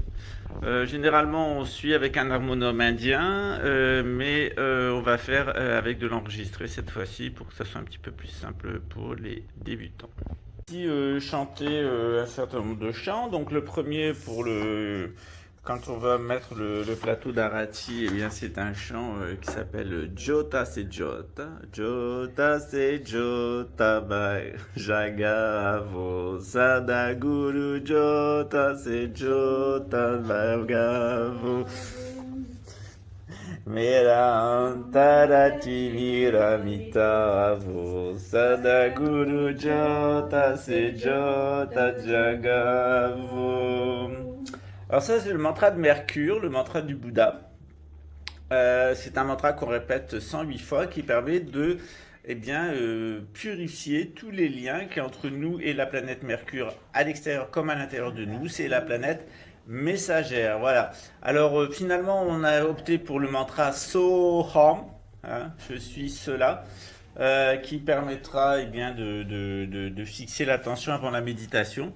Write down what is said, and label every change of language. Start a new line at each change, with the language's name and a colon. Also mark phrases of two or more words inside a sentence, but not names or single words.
French: Généralement, on suit avec un harmonium indien, mais on va faire avec de l'enregistré cette fois-ci pour que ça soit un petit peu plus simple pour les débutants. Ici, chanter un certain nombre de chants. Donc le premier pour le quand on va mettre le plateau d'Arati, eh bien c'est un chant qui s'appelle Jota c'est Jota.
Hindi: जोत से जोत बाय जगाओ सद्गुरु जोत से जोत बाय गाओ. मेरा अंतरति मिरमिट आओ सद्गुरु जोत से जोत जगाओ.
French: Alors ça c'est le mantra de Mercure, le mantra du Bouddha. C'est un mantra qu'on répète 108 fois qui permet de purifier tous les liens qu'il y a entre nous et la planète Mercure à l'extérieur comme à l'intérieur de nous. C'est la planète messagère, voilà. Alors finalement, on a opté pour le mantra Soham, hein, je suis cela, qui permettra de fixer l'attention avant la méditation.